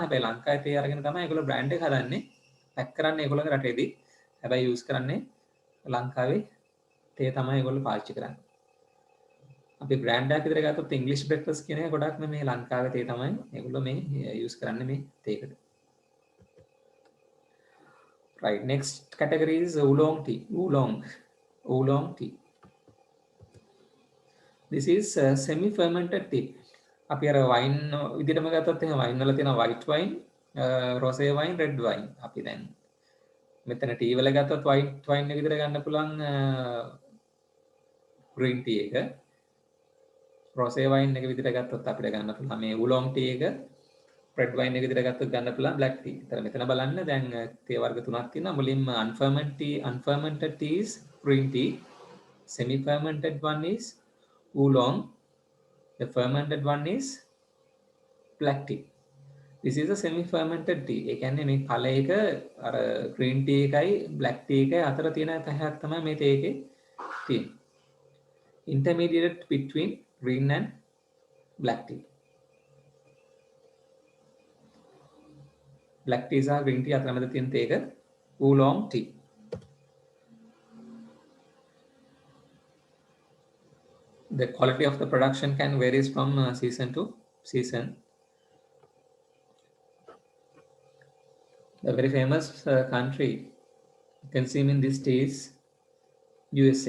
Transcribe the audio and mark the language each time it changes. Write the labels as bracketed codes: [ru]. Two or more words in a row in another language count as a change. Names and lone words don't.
[si] හැබැයි ලංකාවේ තේ අරගෙන තමයි ඒගොල්ලෝ බ්‍රෑන්ඩ් එක හදන්නේ. පැක් කරන්නේ ඒගොල්ලෝගේ රටේදී. හැබැයි යූස් කරන්නේ ලංකාවේ තේ තමයි ඒගොල්ලෝ පාවිච්චි කරන්නේ. අපි බ්‍රෑන්ඩ් එකක් විතර ගත්තොත් ඉංග්‍රීසි බ්‍රෙක්ෆාස්ට් කියන එක ගොඩක්ම මේ ලංකාවේ තේ තමයි ඒගොල්ලෝ මේ යූස් කරන්නේ මේ තේකට. [en] Right, next category is oolong tea. Oolong tea. This is semi fermented tea. [si] අපි අර වයින් විදිහටම ගත්තොත් එහෙනම් වයින් වල තියෙන [en] white wine, rosé wine, red wine. [si] අපි දැන් මෙතන ටී වල ගත්තොත් [en] white wine [si] එක විතර ගන්න පුළුවන් [en] green tea [si] එක. [en] rosé wine [si] එක විදිහට ගත්තොත් අපිට ගන්න පුළුවන් මේ [en] oolong tea [si] එක. [en] red wine [si] එක විදිහට ගත්තොත් ගන්න පුළුවන් [en] black tea. [si] ඒතර මෙතන බලන්න දැන් තේ වර්ග තුනක් තියෙනවා. [en] මුලින්ම unfermented tea is green tea. Semi fermented one is oolong. The fermented one is black tea. This is a semi fermented tea. [si] ඒ කියන්නේ මේ කල එක අර [en] green tea [si] එකයි [en] black tea [si] එකයි අතර තියෙන තැහක් තමයි මේ තේ එකේ තියෙන්නේ. [en] Intermediate between green and black tea. Black tea [si] සහ [en] green tea [si] අතර මැද තියෙන තේ එක [en] oolong tea. The quality of the production can varies from season to season. The very famous country consuming this tea is USA.